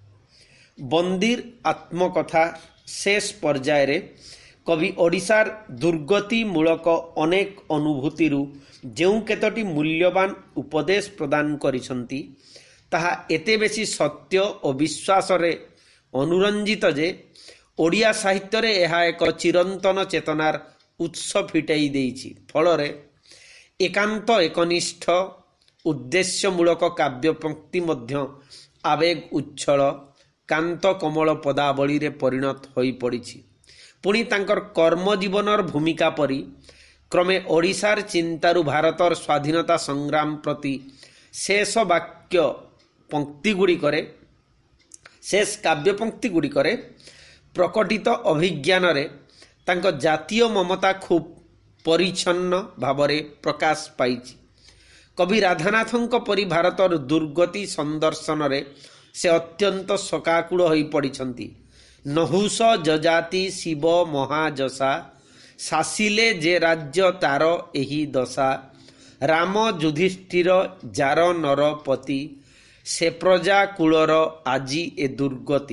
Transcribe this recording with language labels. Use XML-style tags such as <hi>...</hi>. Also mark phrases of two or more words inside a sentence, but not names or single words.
<or>ବନ୍ଦୀର ଆତ୍ମକଥା ଶେଷ ପର୍ଯ୍ୟାୟରେ କବି ଓଡ଼ିଶାର ଦୁର୍ଗତିମୂଳକ ଅନେକ ଅନୁଭୂତିରୁ ଯେଉଁ କେତୋଟି ମୂଲ୍ୟବାନ ଉପଦେଶ ପ୍ରଦାନ କରିଛନ୍ତି, ତାହା ଏତେ ବେଶୀ ସତ୍ୟ ଓ ବିଶ୍ୱାସରେ ଅନୁରଞ୍ଜିତ ଯେ ଓଡ଼ିଆ ସାହିତ୍ୟରେ ଏହା ଏକ ଚିରନ୍ତନ ଚେତନାର ଉତ୍ସ ଫିଟାଇ ଦେଇଛି। ଫଳରେ ଏକାନ୍ତ ଏକନିଷ୍ଠ ଉଦ୍ଦେଶ୍ୟମୂଳକ କାବ୍ୟ ପଙ୍କ୍ତି ମଧ୍ୟ ଆବେଗ ଉଚ୍ଛଳ କାନ୍ତ କମଳ ପଦାବଳୀରେ ପରିଣତ ହୋଇପଡ଼ିଛି। ପୁଣି ତାଙ୍କର କର୍ମଜୀବନର ଭୂମିକା ପରି କ୍ରମେ ଓଡ଼ିଶାର ଚିନ୍ତାରୁ ଭାରତର ସ୍ୱାଧୀନତା ସଂଗ୍ରାମ ପ୍ରତି ଶେଷ ବାକ୍ୟ ପଙ୍କ୍ତି ଗୁଡ଼ିକରେ ଶେଷ କାବ୍ୟ ପଙ୍କ୍ତି ଗୁଡ଼ିକରେ ପ୍ରକଟିତ ଅଭିଜ୍ଞାନ ରେ ତାଙ୍କ ଜାତୀୟ ମମତା ଖୁବ୍ ପରିଚ୍ଛନ୍ନ ଭାବରେ ପ୍ରକାଶ ପାଇଛି। କବି ରାଧାନାଥଙ୍କ ପରି ଭାରତର ଦୁର୍ଗତି ସନ୍ଦର୍ଶନ ରେ ସେ ଅତ୍ୟନ୍ତ ଶୋକାକୁଳ ହୋଇ ପଡ଼ିଛନ୍ତି। ନହୁଷ ଯଯାତି ଶିବ ମହାଯଶା ଶାସିଲେ ଯେ ରାଜ୍ୟ ତାର ଏହି ଦଶା ରାମ ଯୁଧିଷ୍ଠିର ଯାର ନରପତି ସେ ପ୍ରଜା କୁଳର ଆଜି ଏ ଦୁର୍ଗତି।</or>